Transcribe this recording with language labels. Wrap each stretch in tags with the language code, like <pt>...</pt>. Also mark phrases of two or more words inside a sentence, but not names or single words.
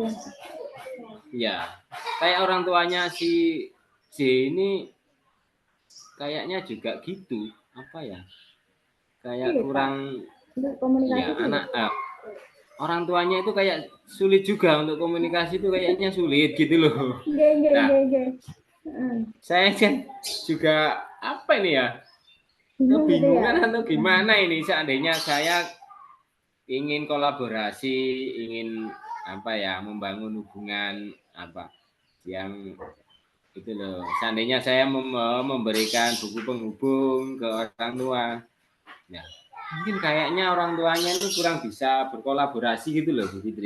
<id>ya, kayak orang tuanya si J ini kayaknya juga gitu. Apa ya? Kayak Sulit Pak, kurang untuk komunikasi ya sulit. orang tuanya itu kayak sulit juga untuk komunikasi itu kayaknya sulit gitu loh.</id> <jv>Nggih, nggih,</jv> <id>Nah,</id> <jv>nggih, nggih. Heeh.</jv> <id>saya kan juga apa ini ya? Bingung gitu ya. Kebingungan atau gimana ini seandainya saya ingin kolaborasi, ingin apa ya, membangun hubungan apa yang itu loh. Seandainya saya memberikan buku penghubung ke orang tua, ya mungkin kayaknya orang tuanya itu kurang bisa berkolaborasi gitu loh, Bu Fitri.</id>